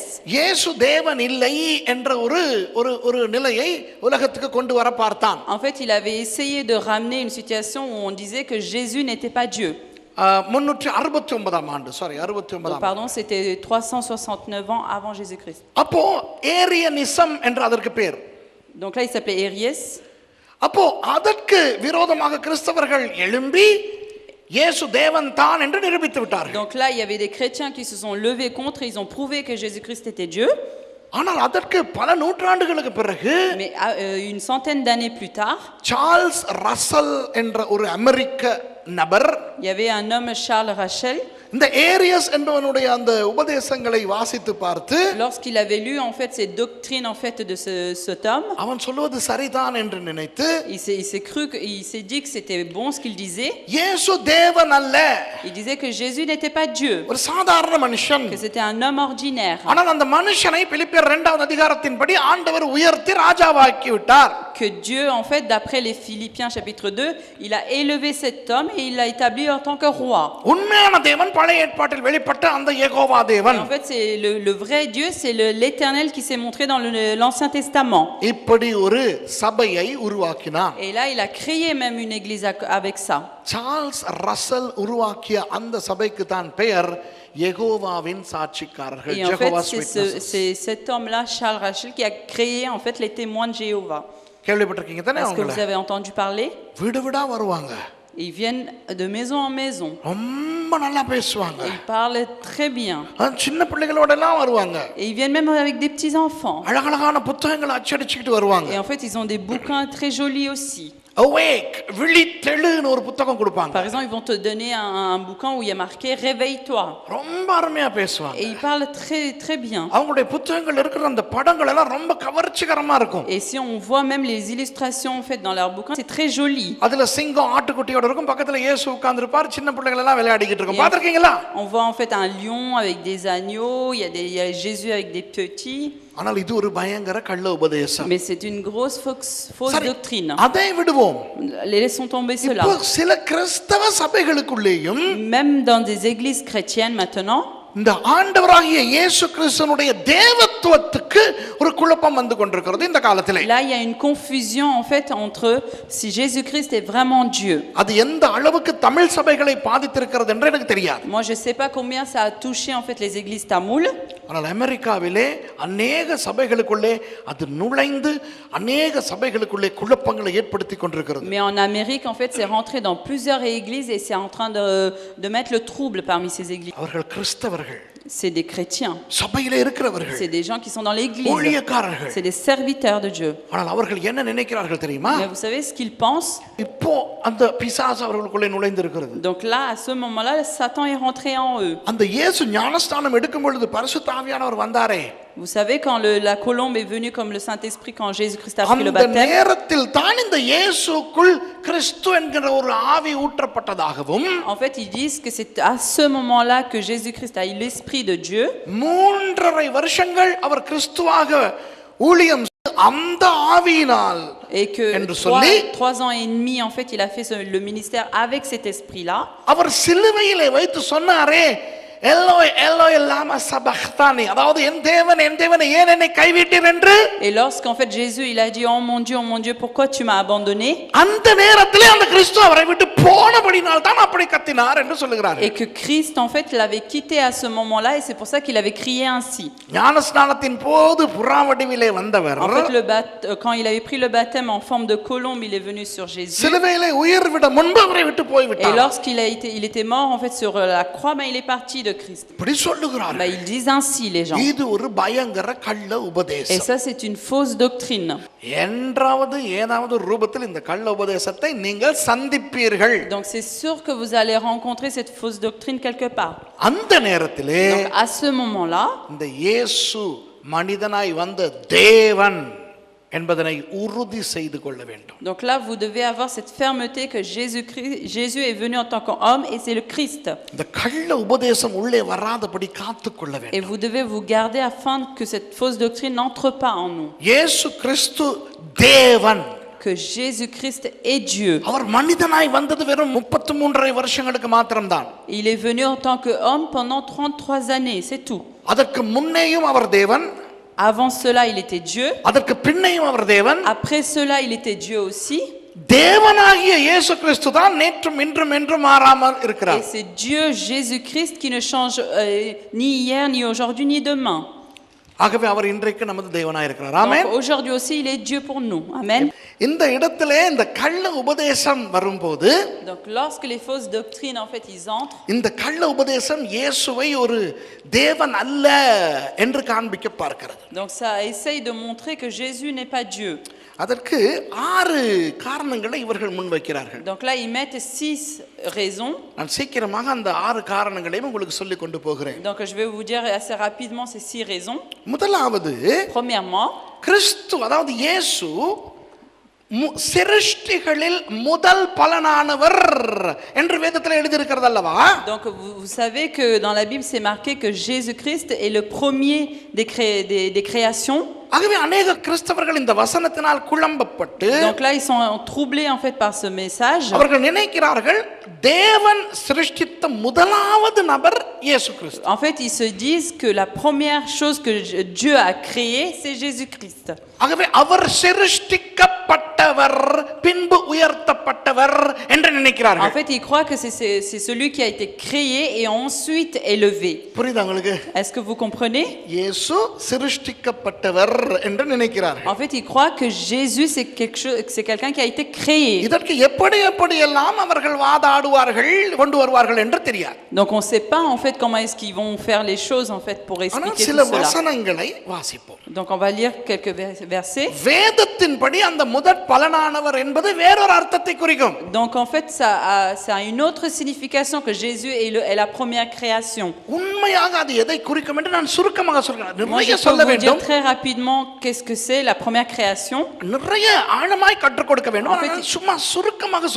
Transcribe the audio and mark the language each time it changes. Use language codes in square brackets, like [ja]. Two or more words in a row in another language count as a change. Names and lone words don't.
[ta] இயேசு தேவன் இல்லை என்ற ஒரு நிலையை உலகத்துக்கு கொண்டு வர பார்த்தான். [fr] en fait il avait essayé de ramener une situation où on disait que Jésus n'était pas Dieu. [ta] 369ஆம் ஆண்டு, சாரி 69ஆம். [fr] Pardon, c'était 369 ans avant Jésus-Christ. [ta] அப்போ ஏரியனிசம் என்று அதற்கு பேர். [fr] Donc là il s'appelait Ariès. [ta] அப்போ அதற்கு விரோதமாக கிறிஸ்தவர்கள் எழும்பி இயேசு தேவன் தான் என்று நிரூபித்து விட்டார்கள். [fr] Donc là il y avait des chrétiens qui se sont levés contre, ils ont prouvé que Jésus-Christ était Dieu. [ta] ஆனால் அதற்கு பல நூற்றாண்டுகளுக்கு பிறகு, [fr] Mais une centaine d'années plus tard, [ta] சார்ல்ஸ் ரசல் என்ற ஒரு அமெரிக்க நபர், [fr] il y avait un homme Charles Rachel, [ta] இந்த ஏரியஸ் என்பவனுடைய அந்த உபதேசங்களை வாசித்து பார்த்து, [fr] lorsqu'il avait lu en fait ces doctrines en fait de cet homme, [ta] அவன் சொல்வது சரிதான் என்று நினைத்து, [fr] il s'est dit que c'était bon ce qu'il disait. [ta] இயேசு தேவன் அல்ல, [fr] Il disait que Jésus n'était pas Dieu, [ta] ஒரு சாதாரண மனுஷன். [fr] que c'était un homme ordinaire. [ta] ஆனால் அந்த மனுஷனை பிலிப்பியர் 2ஆம் அதிகாரத்தின்படி ஆண்டவர் உயர்த்தி ராஜாவாக்கி விட்டார். [fr] Que Dieu en fait d'après les Philippiens chapitre 2, il a élevé cet homme et il l'a établi en tant que roi. [ta] உண்மையான தேவன் பழைய ஏற்பாட்டில் வெளிப்பட்ட அந்த யெகோவா தேவன். [fr] En fait c'est le vrai Dieu, c'est l'Éternel qui s'est montré dans l'Ancien Testament. [ta] இப்படி ஒரு சபையை உருவாக்கினார். [fr] Et là il a créé même une église avec ça. [ta] சார்ல்ஸ் ரசல் உருவாக்கிய அந்த சபைக்கு தான் பெயர் யெகோவாவின் சாட்சிக்காரர்கள், [fr] Et en fait Jehovah's Witnesses. c'est cet homme-là Charles Rachel qui a créé en fait les témoins de Jéhovah. [ta] கேள்விப்பட்டிருக்கீங்க தானே? [fr] Est-ce que [ta] அவங்கள [fr] vous avez entendu parler? [ta] வீடு வீடா வருவாங்க, [fr] Ils viennent de maison en maison. [ta] ரொம்ப நல்லா பேசுவாங்க, [fr] Et ils parlent très bien. [ta] சின்ன பிள்ளைகளோட எல்லாம் வருவாங்க, [fr] Et ils viennent même avec des petits enfants. [ta] அழகழகான புத்தகங்களை அச்சடிச்சுக்கிட்டு வருவாங்க. [fr] Et en fait, ils ont des bouquins très jolis aussi. [ta] Awake, விழித்தெழுன்னு ஒரு புத்தகம் கொடுப்பாங்க. [fr] Par exemple, ils vont te donner un bouquin où il y a marqué Réveille-toi. [ta] ரொம்ப அருமையா பேசுவாங்க. [fr] Et ils parlent très très bien. [ta] அவங்களுடைய புத்தகங்கள் இருக்கிற அந்த படங்கள் எல்லாம் ரொம்ப கவர்ச்சிகரமா இருக்கும். [fr] Et si on voit même les illustrations en fait dans leurs bouquins, c'est très joli. [ta] அதுல சிங்கம் ஆட்டுக்குட்டியோட இருக்கும், பக்கத்துல இயேசு உட்கார்ந்திருப்பார், சின்ன பிள்ளைகள் எல்லாம் விளையாடிக்கிட்டு இருக்கும். பாத்திருக்கீங்களா? [fr] On voit en fait un lion avec des agneaux, il y a Jésus avec des petits. [ta] ஆனால் இது ஒரு பயங்கர கள்ள உபதேசம். [fr] Mais c'est une grosse fausse doctrine. [ta] அதை விடுவோம். [fr] Laissons tomber cela. [ta] இப்போ சில கிறிஸ்தவ சபைகளுக்குள்ளேயும், [fr] Même dans des églises chrétiennes maintenant, [ta] இந்த ஆண்டவராகிய இயேசு கிறிஸ்துவினுடைய தேவத்துவத்துக்கு ஒரு குழப்பம் வந்து கொண்டிருக்கிறது இந்த காலத்திலே. [fr] là il y a une confusion en fait entre si Jésus-Christ est vraiment Dieu. [ta] அது எந்த அளவுக்கு தமிழ் சபைகளை பாதித்திருக்கிறது என்று எனக்கு தெரியாது. [fr] Moi je sais pas combien ça a touché en fait les églises tamoules. [ta] ஆனால் அமெரிக்காவிலே அநேக சபைகளுக்குள்ளே அது நுழைந்து அநேக சபைகளுக்குள்ளே குழப்பங்களை ஏற்படுத்தி கொண்டிருக்கிறது. [fr] Mais en Amérique en fait c'est rentré dans plusieurs églises et c'est en train de mettre le trouble parmi ces églises. [ta] அவர்கள் கிறிஸ்தவர்கள். [fr] c'est des chrétiens, [ta] சபையில இருக்கிறவர்கள், [fr] c'est des gens qui sont dans l'église, [ta] ஊழியக்காரர்கள். [fr] c'est des serviteurs de Dieu. [ta] ஆனால் அவர்கள் என்ன நினைக்கிறார்கள் தெரியுமா? [fr] Mais vous savez ce qu'ils pensent? [ta] இப்போ அந்த பிசாசு அவர்களுக்குள்ளே நுழைந்து இருக்கிறது. [fr] Donc là, à ce moment-là, Satan est rentré en eux. [ta] அந்த இயேசு ஞானஸ்நானம் எடுக்கும் பொழுது பரிசுத்த ஆவியானவர் வந்தாரே, [fr] Vous savez, quand la colombe est venue comme le Saint-Esprit, quand Jésus-Christ a pris le [ta] அந்த [fr] baptême, [ta] நேரத்தில் தான் இந்த இயேசுக்குள் கிறிஸ்து என்கிற ஒரு ஆவி ஊற்றப்பட்டதாகவும், [fr] en fait, ils disent que c'est à ce moment-là que Jésus-Christ a eu l'Esprit de Dieu. [ta] 3.5 வருஷங்கள் அவர் கிறிஸ்துவாக ஊழியம் செய்து அந்த ஆவியினால் [fr] Et que [ta] என்று சொல்லி [fr] 3 ans et demi, en fait, il a fait le ministère avec cet esprit-là. [ta] அவர் சிலுவையிலே வைத்து சொன்னாரே, [arc] אלהי אלהי למא שבקתני, [ta] அதாவது என் தேவன் ஏன் என்னை கைவிட்டீர் என்று. [fr] Et lorsqu'en fait Jésus il a dit oh mon Dieu, pourquoi tu m'as abandonné? [ta] அந்த நேரத்திலே அந்த கிறிஸ்து அவரை விட்டு போனபடியால் தான் அப்படி கத்தினார் என்று சொல்லுகிறார். [fr] Et que Christ en fait l'avait quitté à ce moment-là et c'est pour ça qu'il avait crié ainsi. [ta] ஞானஸ்நானத்தின் போது புறாவடிவிலே வந்தவர், [fr] En fait quand il avait pris le baptême en forme de colombe, il est venu sur Jésus. [ta] சிலுவையிலே உயிர் விட முன்பு அவரை விட்டு போய் [fr] Et [ta] விட்டார். [fr] lorsqu'il était mort en fait sur la croix, il est parti de Christ. [ta] இப்படி சொல்லுகிறார். [fr] Ils disent ainsi les gens. [ta] இது ஒரு பயங்கர கள்ள [fr] Et [ta] உபதேசம். [fr] ça c'est une fausse doctrine. [ta] என்றாவது ஏதாவது ரூபத்தில் இந்த கள்ள உபதேசத்தை நீங்கள் சந்திப்பீர்கள். [fr] Donc c'est sûr que vous allez rencontrer cette fausse doctrine quelque part. [ta] அந்த நேரத்திலே [fr] Donc à ce moment-là, [ta] இந்த இயேசு மனிதனாய் வந்த தேவன் என்பதனை உறுதி செய்து கொள்ள வேண்டும். [fr] donc là vous devez avoir cette fermeté que Jésus est venu en tant qu'homme et c'est le Christ. [ta] இந்த கள்ள உபதேசம் உள்ளே வராதபடி காத்துக்கொள்ள [fr] Et [ta] வேண்டும். [fr] vous devez vous garder afin que cette fausse doctrine n'entre pas en nous. [ta] இயேசு கிறிஸ்து தேவன். [fr] Que Jésus-Christ est Dieu. [ta] அவர் மனிதனாய் வந்தது வெறும் 33.5 வருஷங்களுக்கு மாத்திரம்தான். [fr] Il est venu en tant qu'homme pendant 33 années, c'est tout. [ta] அதற்கு முன்னேயும் அவர் தேவன், [fr] Avant cela, il était Dieu. [ta] அதற்கு பின்னையும் அவர் தேவன். [fr] Après cela, il était Dieu aussi. [ta] தேவனாகிய இயேசு கிறிஸ்து தான் நேற்றும் இன்றும் என்றும் மாறாமல் [fr] Et [ta] இருக்கிறார். [fr] c'est Dieu Jésus-Christ qui ne change ni hier, ni aujourd'hui, ni demain. [ta] ஆகவே அவர் இன்றைக்கு நமது தேவனாய் இருக்கிறார். ஆமென். [fr] Donc aujourd'hui aussi, il est Dieu pour nous. Amen. [ta] இந்த இடத்திலே இந்த கள்ள உபதேசம் வரும்போது, [fr] Donc lorsque les fausses doctrines, en fait, ils entrent, [ta] இந்த கள்ள உபதேசம் இயேசுவை ஒரு தேவன் அல்ல என்று காண்பிக்க பார்க்கிறது. [fr] donc ça essaye de montrer que Jésus n'est pas Dieu. [ta] அதற்கு 6 காரணங்களை இவர்கள் முன்வைக்கிறார்கள். [fr] Donc là, ils mettent 6 raisons. [ta] நான் சீக்கிரமாக அந்த 6 காரணங்களையும் உங்களுக்கு சொல்லிக் கொண்டு போகிறேன். [fr] Donc je vais vous dire assez rapidement ces 6 raisons. [ta] முதலாவது, [fr] Premièrement, [ta] கிறிஸ்து அதாவது இயேசு சிருஷ்டிகளில் முதல் பலனானவர் என்று வேதத்தில் எழுதியிருக்கிறது அல்லவா? [fr] donc vous savez que dans la Bible c'est marqué que Jésus-Christ est le premier des créations. [ta] ஆகவே अनेக கிறிஸ்தவர்கள் இந்த வசனத்தினால் குழம்பப்பட்டு, [fr] Donc là ils sont troublés en fait par ce message. [ta] அவர்கள் நினைக்கிறார்கள் தேவன் சிருஷ்டித்த முதலாவது நபர் இயேசு கிறிஸ்து. [fr] En fait, ils se disent que la première chose que Dieu a créée, c'est Jésus-Christ. [ta] ஆகவே அவர் சிருஷ்டிக்கப்பட்டவர் பின்பு உயர்த்தப்பட்டவர் என்று [fr] En [ta] நினைக்கிறார்கள். [fr] fait, ils croient que c'est celui qui a été créé et ensuite élevé. [ta] புரியுதா உங்களுக்கு? [fr] Est-ce que vous comprenez? [ta] இயேசு சிருஷ்டிக்கப்பட்டவர் என்று நினைக்கிறார்கள். [fr] En fait, ils croient que Jésus c'est quelqu'un qui a été créé. [ta] இதற்கு எப்படியெல்லாம் அவர்கள் வாதாடுவார்கள் கொண்டு வருவார்கள் என்று தெரியாது. [fr] Donc on ne sait pas en fait comment est-ce qu'ils vont faire les choses en fait pour [ta] ஆனால் [fr] expliquer [ta] சில [fr] tout cela. [ta] வசனங்களை வாசிப்போம். [fr] Donc on va lire quelques versets. [ta] வேதத்தின்படி அந்த முதற் பலனானவர் என்பது வேறொரு அர்த்தத்தை குறிக்கும். [fr] Donc en fait ça a une autre signification que Jésus est la première création. [ta] உண்மையாக அது எதை குறிக்கும் என்று நான் சுருக்கமாக சொல்கிறேன். [fr] Moi je [ta] நிறைய [fr] peux [ta] சொல்ல [fr] vous dire [ta] வேண்டும், [fr] très rapidement qu'est-ce que c'est la première création. [ta] நிறைய ஆழமாய் கற்றுக் கொடுக்க வேண்டும். [fr] En fait, [ta] நான் சும்மா சுருக்கமாக [fr] Il